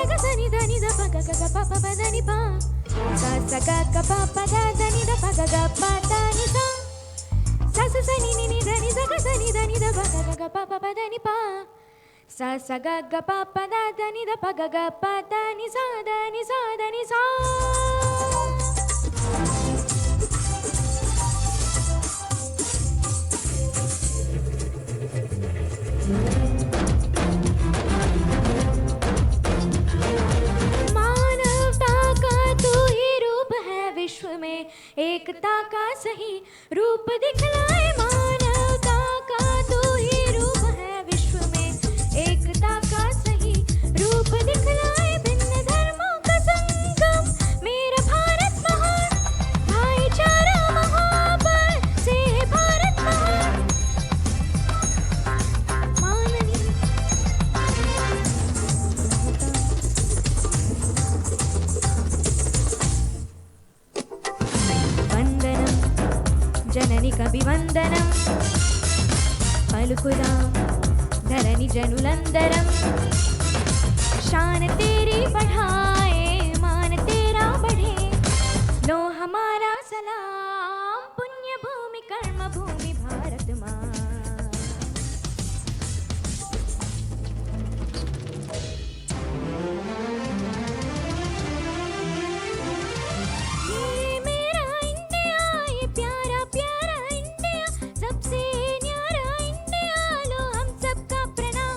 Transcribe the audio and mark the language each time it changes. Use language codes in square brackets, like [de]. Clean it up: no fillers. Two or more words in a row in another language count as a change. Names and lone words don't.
[hi] ni da ni da pa ga ga pa pa pa da ni pa. Sa sa ga ga pa pa da ni da pa ga ga pa da ni sa. Sa sa sa ni ni da ni sa ga sa ni da pa ga ga pa pa pa da ni pa. Sa sa ga ga pa pa da ni da pa ga ga pa da ni sa da ni sa da ni sa. मानवता का तू ही रूप है विश्व में, एकता का सही रूप दिखलाए। मानवता का तू ही रूप है विश्व में, एकता का सही रूप दिखलाए। भिन्न धर्मों का संगम मेरा भारत महान, भाईचारा मोहब्बत से भारत महान। [te] మాననీయ వందనం జననీ కవివందనం, పలుకుదాం ధరణీ జనులందరం। [hi] शान तेरी बढ़ाए मान तेरा बढ़े, लो हमारा सलाम पुण्य भूमि कर्म भूमि भारत माँ। ये मेरा इंडिया, ये प्यारा प्यारा इंडिया, सबसे न्यारा इंडिया, लो हम सबका प्रणाम।